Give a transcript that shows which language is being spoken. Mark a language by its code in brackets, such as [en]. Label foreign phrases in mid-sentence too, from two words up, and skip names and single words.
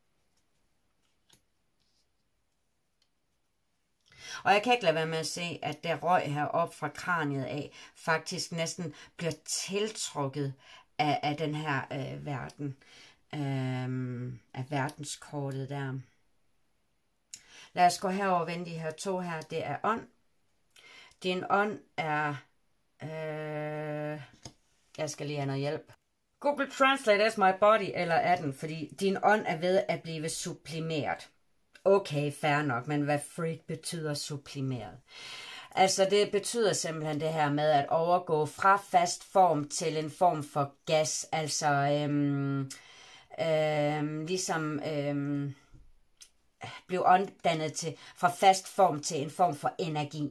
[da] Og jeg kan ikke lade være med at se, at der røg heroppe fra kraniet af, faktisk næsten bliver tiltrukket af den her verden. Af verdenskortet der. Lad os gå herover og vende de her to her. Det er ånd. Din ånd er... jeg skal lige have noget hjælp. [en] Google Translate as my body, [da] eller er den? Fordi din ånd er ved at blive sublimeret. Okay, fair nok, men hvad freak betyder sublimeret? Altså det betyder simpelthen det her med at overgå fra fast form til en form for gas. Altså ligesom blive omdannet til fra fast form til en form for energi.